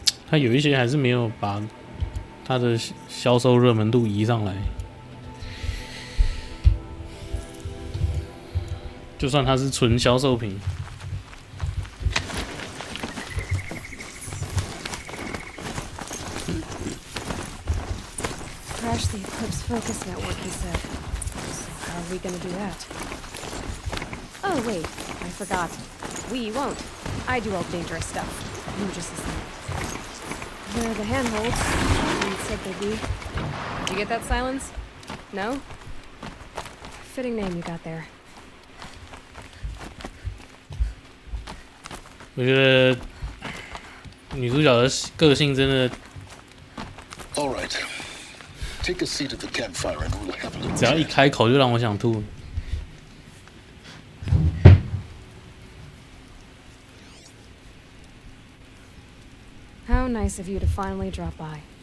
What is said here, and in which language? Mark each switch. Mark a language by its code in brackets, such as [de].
[zh] 它有一些还是没有把它的销售热门度移上来，就算它是纯销售品。 [en] Crash the Eclipse Focus Network, he said. So how are we gonna do that? Oh wait, I forgot. We won't. I do all the dangerous stuff. You just listen. Where are the handholds? You said they'd be. Did you get that, Silence? No? Fitting name you got there. [zh] 我觉得女主角的个性真的， [en] All right. Take a seat at the campfire and we'll have a little [zh] 只要一 [en] chat. [zh] 开口就让我想吐。 [en] How nice of you to finally drop by.